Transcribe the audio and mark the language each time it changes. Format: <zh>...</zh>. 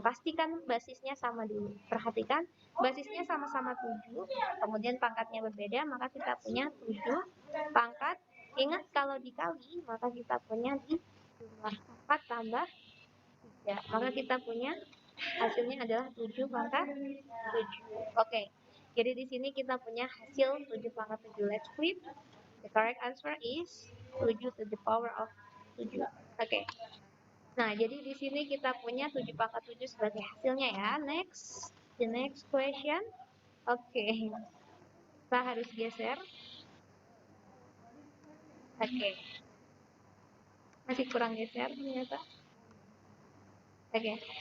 <id>Pastikan basisnya sama dulu. Perhatikan, basisnya sama-sama 7, kemudian pangkatnya berbeda, maka kita punya 7 pangkat. Ingat kalau dikali, maka kita punya di jumlah 4 tambah 3. Maka kita punya hasilnya adalah 7 pangkat 7. Oke. Jadi di sini kita punya hasil 7 pangkat 7.</id> <en>Let's flip. The correct answer is 7 to the power of 7.</en> <id>Oke. Nah, jadi di sini kita punya 7 pangkat 7 sebagai hasilnya ya.</id> <en>Next. The next question.</en> <id>Oke. Kita harus geser. Oke. Masih kurang geser ternyata. Oke.</id>